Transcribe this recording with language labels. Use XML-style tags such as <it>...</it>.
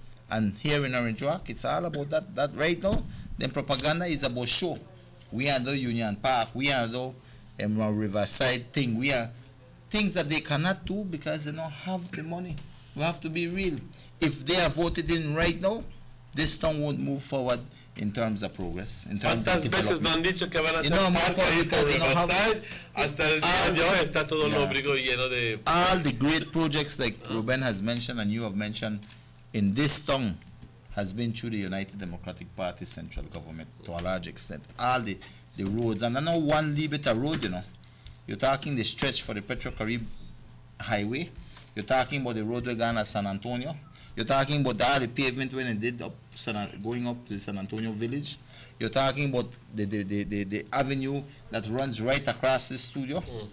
<en>And here in Orange Walk, it's all about that right now. Then propaganda is about show. We are the Union Park. We are the Riverside thing. We are things that they cannot do because they don't have the money. We have to be real. If they are voted in right now, this town won't move forward in terms of progress, in terms of development.</en> <es>No han dicho que van a hacer Riverside hasta el día de hoy está todo lóbrego lleno de.</es> <en>All the great projects like Ruben has mentioned and you have mentioned in this town has been through the United Democratic Party central government to a large extent. All the roads, and I know one Libeta road, you're talking the stretch for the Petro-Carib Highway, you're talking about the roadway going to San Antonio, you're talking about all the pavement when it did going up to San Antonio village, you're talking about the avenue that runs right across the studio.</en>